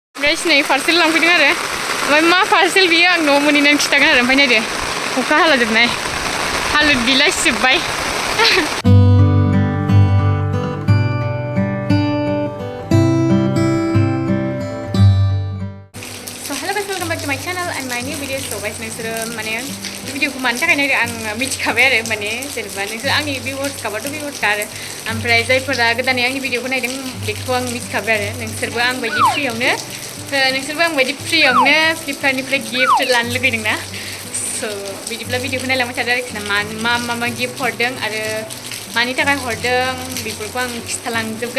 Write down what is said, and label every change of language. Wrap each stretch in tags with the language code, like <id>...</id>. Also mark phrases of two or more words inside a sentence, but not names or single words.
<brx>गाइस नै पार्सेल लांफैदों आरो ओमफ्राय मा पार्सेल बियो आं न'आव मोनहैनानै खिथागोन आरो ओमफ्राय नायदो अखा हालाजोबनाय हालुद बिलासिजोब्बाय</brx> <en>my channel and my new videos so guys</en> <brx>नोंसोरो माने भिडिअखौ मानि थाखाय नायदों आं मिथिखाबाय आरो माने जेनेबा नोंसोर आंनि भिउअर्स खाबाथ' भिउअर्स आरो ओमफ्राय जायफोरा गोदानै आंनि भिडिअखौ नायदों बेखौ आं मिथिखाबाय आरो नोंसोरबो आं बायदि फ्रियावनो फ्लिपकार्टनिफ्राय गिफ्ट लानो लुगैदों ना स' बिदिब्ला भिडिअखौ नायलांबाय थादो आरोखि ना मा गिफ्ट हरदों आरो मानि थाखाय हरदों बेफोरखौ आं खिथालांजोबगोन</brx>